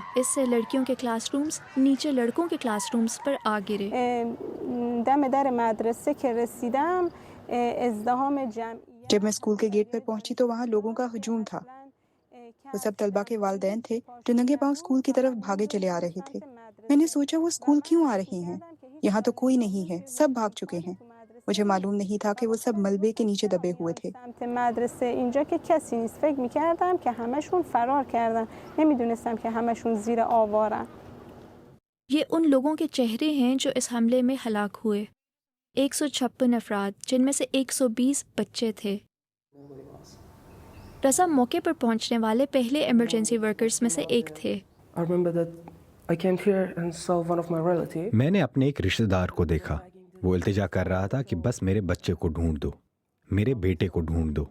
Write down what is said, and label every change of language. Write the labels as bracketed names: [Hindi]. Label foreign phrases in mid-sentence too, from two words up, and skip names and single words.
[Urdu] اس سے لڑکیوں کے کلاس رومز نیچے لڑکوں کے کلاس رومز پر آ گرے. جب میں اسکول کے گیٹ پر پہنچی تو وہاں لوگوں کا ہجوم تھا. وہ سب طلبہ کے والدین تھے جو ننگے پاؤں اسکول کی طرف بھاگے چلے آ رہے تھے. میں نے سوچا وہ اسکول کیوں آ رہی ہیں؟ یہاں تو کوئی نہیں ہے، سب بھاگ چکے ہیں۔ مجھے معلوم نہیں تھا کہ وہ سب ملبے کے نیچے دبے ہوئے تھے۔ [Persian] مدرسه اینجا که کسی نیست، فکر می‌کردم که همشون فرار کردن، نمیدونستم که همشون زیر آوارن. [Urdu] یہ ان لوگوں کے چہرے ہیں جو اس حملے میں ہلاک ہوئے، 156 افراد، جن میں سے 120 بچے تھے۔ رضا موقع پر پہنچنے والے پہلے ایمرجنسی ورکرز میں سے ایک تھے۔ میں نے اپنے ایک رشتہ دار کو دیکھا، وہ التجا کر رہا تھا کہ بس میرے بچے کو ڈھونڈ دو، میرے بیٹے کو ڈھونڈ دو۔